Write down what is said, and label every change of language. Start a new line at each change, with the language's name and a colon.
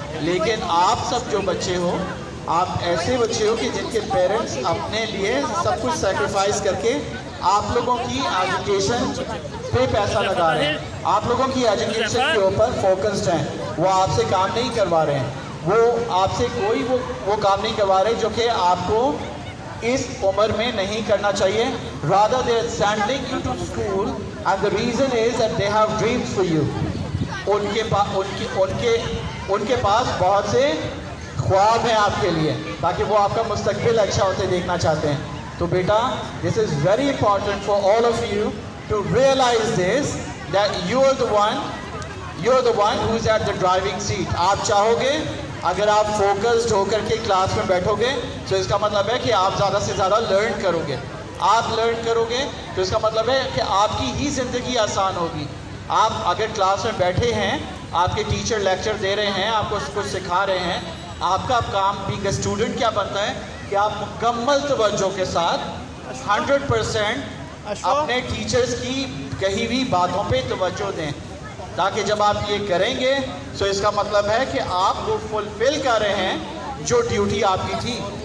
Urdu: لیکن آپ سب جو بچے ہو, آپ ایسے بچے ہو کہ جن کے پیرنٹس اپنے لیے سب کچھ سیکریفائز کر کے آپ لوگوں کی ایجوکیشن پہ پیسہ لگا رہے ہیں, آپ لوگوں کی ایجوکیشن کے اوپر فوکسڈ ہیں. وہ آپ سے کام نہیں کروا رہے ہیں, وہ آپ سے کوئی وہ کام نہیں کروا رہے جو کہ آپ کو اس عمر میں نہیں کرنا چاہیے.
English: rather they are sending you to school and the reason is that they have dreams for you.
Urdu: ان کے پاس بہت سے خواب ہیں آپ کے لیے, تاکہ وہ آپ کا مستقبل اچھا ہوتے دیکھنا چاہتے ہیں. تو بیٹا
English: this is very important for all of you to realize this, that you're the one who is at the driving seat.
Urdu: آپ چاہو گے اگر آپ فوکسڈ ہو کر کے کلاس میں بیٹھو گے تو اس کا مطلب ہے کہ آپ زیادہ سے زیادہ لرن کرو گے. آپ لرن کرو گے تو اس کا مطلب ہے کہ آپ کی ہی زندگی آسان ہوگی. آپ اگر کلاس میں بیٹھے ہیں, آپ کے ٹیچر لیکچر دے رہے ہیں, آپ کو کچھ سکھا رہے ہیں, آپ کا کام
English: being a student
Urdu: کیا بنتا ہے کہ آپ مکمل توجہ کے ساتھ 100% اپنے ٹیچرز کی کہی ہوئی باتوں پہ توجہ دیں, تاکہ جب آپ یہ کریں گے تو اس کا مطلب ہے کہ آپ وہ فلفل کر رہے ہیں جو ڈیوٹی آپ کی تھی.